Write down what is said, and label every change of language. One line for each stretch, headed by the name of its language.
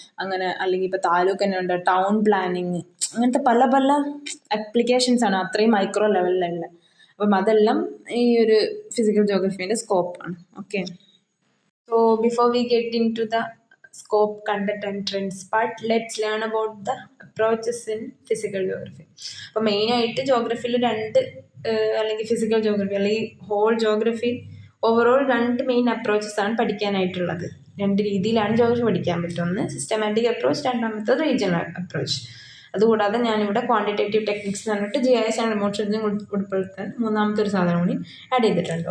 Malayalam: അങ്ങനെ അല്ലെങ്കിൽ ഇപ്പോൾ താലൂക്ക് തന്നെ ഉണ്ട്, ടൗൺ പ്ലാനിങ്, അങ്ങനത്തെ പല പല ആപ്ലിക്കേഷൻസ് ആണ് അത്രയും മൈക്രോ ലെവലിലുള്ള. അപ്പം അതെല്ലാം ഈ ഒരു physical ജോഗ്രഫീൻ്റെ സ്കോപ്പാണ്.
English: Okay, so before we get into the scope, content and trends part, let's learn about the approaches in physical geography.
Malayalam: അപ്പോൾ മെയിനായിട്ട് ജോഗ്രഫിയിൽ അല്ലെങ്കിൽ ഫിസിക്കൽ ജോഗ്രഫി അല്ലെങ്കിൽ whole geography overall 2 main approaches ആണ് പഠിക്കാനായിട്ടുള്ളത്. 2 രീതിയിലാണ് ജോഗ്രഫി പഠിക്കാൻ പറ്റും. ഒന്ന് സിസ്റ്റമാറ്റിക് അപ്രോച്ച്, രണ്ടാമത്തത് റീജിയണൽ അപ്രോച്ച്. അതുകൂടാതെ ഞാനിവിടെ ക്വാണ്ടിറ്റേറ്റീവ് ടെക്നിക്സ് എന്ന് പറഞ്ഞിട്ട് GIS ആൻഡ് റിമോട്ട് സെൻസിങ് ഉൾപ്പെടുത്താൻ 3ാമത്തെ ഒരു സാധനം കൂടി ആഡ് ചെയ്തിട്ടുണ്ട്.